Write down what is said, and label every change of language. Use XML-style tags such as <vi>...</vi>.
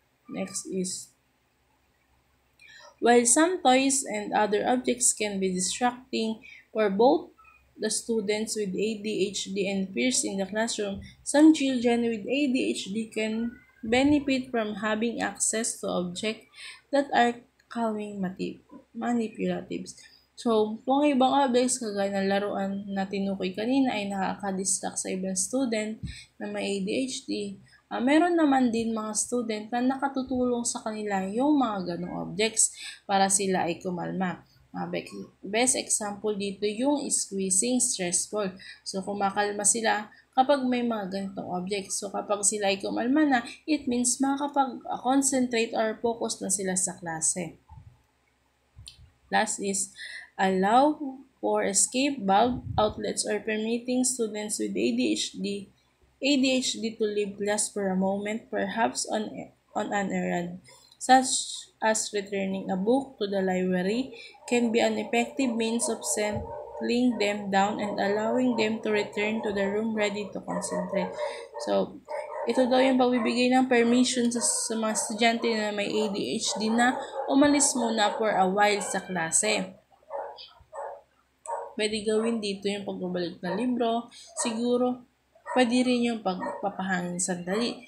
<en>Next is, while some toys and other objects can be distracting for both the students with ADHD and peers in the classroom, some children with ADHD can benefit from having access to objects that are calming manipulatives.</en> <tl>So, kung ibang objects kagaya ng laruan na tinukoy kanina ay nakaka-distract sa ibang student na may ADHD, meron naman din mga student na nakatutulong sa kanila yung mga ganong objects para sila ay kumalma.</tl> <en>Best example dito yung squeezing stress ball.</en> <tl>So, kumakalma sila kapag may mga ganitong objects. So, kapag sila ay kumalma na, it means makakapag-concentrate or focus na sila sa klase.</tl> <en>Last is, allow for escape valve outlets or permitting students with ADHD to leave class for a moment, perhaps on an errand, such as returning a book to the library, can be an effective means of settling them down and allowing them to return to the room ready to concentrate.</en> <tl>So, ito daw yung pagbibigay ng permission sa mga estudyante na may ADHD na umalis muna for a while sa klase. Pwede gawin dito yung pagbabalik ng libro. Siguro, pwede rin yung pagpapahangin sandali.</tl>